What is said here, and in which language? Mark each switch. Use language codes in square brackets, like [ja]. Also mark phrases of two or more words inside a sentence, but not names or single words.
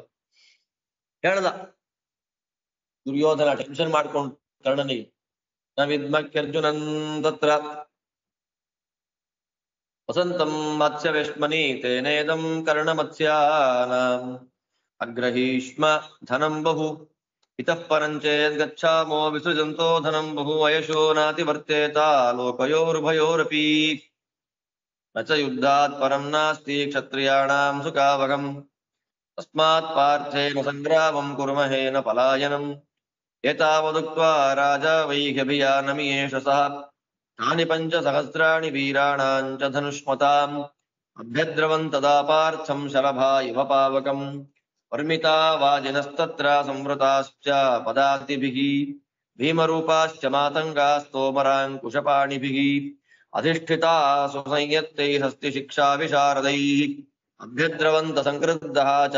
[kn] ಹೇಳ್ದ ದುರ್ಯೋಧನ ಟೆನ್ಷನ್ ಮಾಡ್ಕೊಂಡು ಕರ್ಣನಿಗೆ, [sa] ನವಿದ್ಮಕ್ಯರ್ಜುನನ್ ತತ್ರ ವಸಂತಂ ಮತ್ಸ್ಯವೇಶ್ಮನಿ ತೇನೇದಂ ಕರ್ಣಮತ್ಸ್ಯಾನಾಂ ಅಗ್ರಹೀಷ್ಮ ಧನಂ ಬಹು ಇತಃ ಪರಂಚೇದ್ ಗಚ್ಛಾಮೋ ವಿಸೃಜಂತೋ ಧನಂ ಬಹು ವಯಶೋ ನಾತಿ ವರ್ತೇತ ಲೋಕಯೋರ್ಭಯೋರಪಿ ನ ಚ ಯುದ್ಧಾತ್ ಪರಂ ನಾಸ್ತಿ ಕ್ಷತ್ರಿಯಾಣಾಂ ಸುಖಾವಹಂ ತಸ್ಮಾತ್ ಪಾರ್ಥೇನ ಸಂಗ್ರಾಮಂ ಕುರ್ಮಹೇನ ಪಲಾಯನಂ ಏತಾವದುಕ್ತ್ವಾ ರಾಜ ವೈಹ್ಯಭಿಯಾನಮಿಯೇಷ ಸಹ ತಾನಿ 5,000 ವೀರಾಣಾಂ ಚ ಧನುಷ್ಮತಾಂ ಅಭ್ಯದ್ರವನ್ ತದಾ ಪಾರ್ಥಂ ಶಲಭಾ ಇವ ಪಾವಕಂ ವರ್ಮಿತಾ ವಾಜಿನಸ್ತತ್ರ ಸಂವೃತಾಶ್ಚ ಪದಾತಿಭಿಃ ಭೀಮರೂಪಾಶ್ಚ ಮಾತಂಗಾಸ್ತೋಮರಾಂಕುಶಪಾಣಿಭಿಃ ಅಧಿಷ್ಠಿತಾ ಸುಸಂಯತ್ತೈಃ ಹಸ್ತಿ ಶಿಕ್ಷಾ ವಿಶಾರದೈಃ ಅಭ್ಯದ್ರವಂತ ಸಂಕ್ರುದ್ಧಃ